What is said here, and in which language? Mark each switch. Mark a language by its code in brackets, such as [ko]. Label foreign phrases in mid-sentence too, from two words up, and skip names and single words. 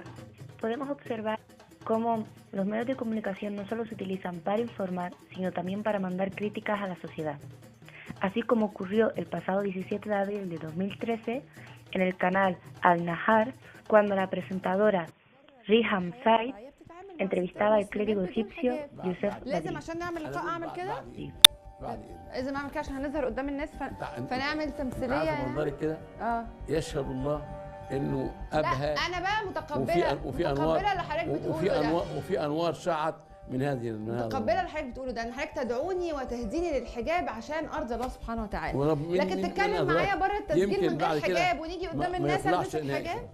[es] Podemos observar cómo los medios de comunicación no solo se utilizan para informar, sino también para mandar críticas a la sociedad. Así como ocurrió el pasado 17 de abril de 2013 en el canal Al Nahar, cuando la presentadora Riham Said entrevistaba al clérigo egipcio Youssef [ar] لازم Badri. عشان نعمل لقاء اعمل كده؟ بعد ايه؟ لازم اعمل كده عشان هنظهر قدام الناس أنت فنعمل تمثيليه عارفه يعني؟ منظرك كده اه يشهد الله انه ابهى. لا انا بقى متقبله وفي انوار اللي حضرتك بتقوله وفي ده. انوار وفي انوار شعت من هذه متقبله اللي حضرتك بتقوله ده، ان حضرتك تدعوني وتهديني للحجاب عشان ارضي الله سبحانه وتعالى، لكن تتكلم معايا بره التسجيل من غير حجاب ونيجي قدام الناس البس الحجاب.